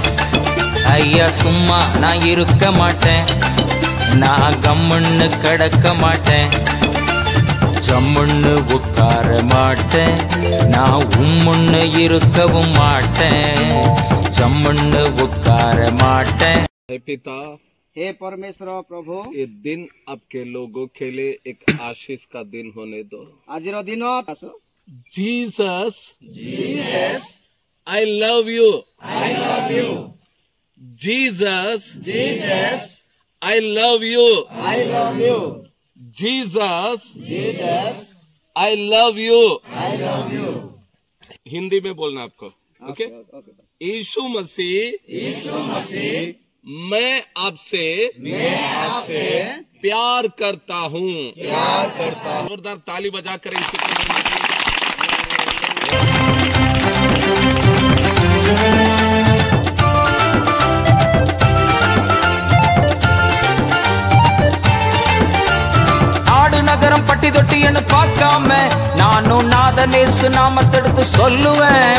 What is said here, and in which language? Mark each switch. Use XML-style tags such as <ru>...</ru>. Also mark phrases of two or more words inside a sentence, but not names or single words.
<ta>ஐயா சும்மா நான் இருக்க மாட்டேன், நான் கம்முன்னு கிடக்க மாட்டேன். ஜம்முன்னு உட்கார மாட்டேன், நான் உம்முன்னு இருக்கவும் மாட்டேன். ஜம்முன்னு உட்கார மாட்டேன்.</ta> <hi>पिता, हे परमेश्वर प्रभु, ये दिन आपके लोगों के लिए एक आशीष का दिन होने दो. आजिर दिन</hi> <en>जीसस, I love you. Jesus, I love you. Jesus, I love you.</en> <hi>हिंदी में बोलना आपको, ओके? यीशु मसीह, मैं आपसे प्यार करता हूँ. जोरदार ताली बजा कर</hi> <ta>நாடு நகரம் பட்டி தொட்டின்னு பார்க்காம நானும் நாதனேசு நாமத்தெடுத்து சொல்லுவேன்.</ta>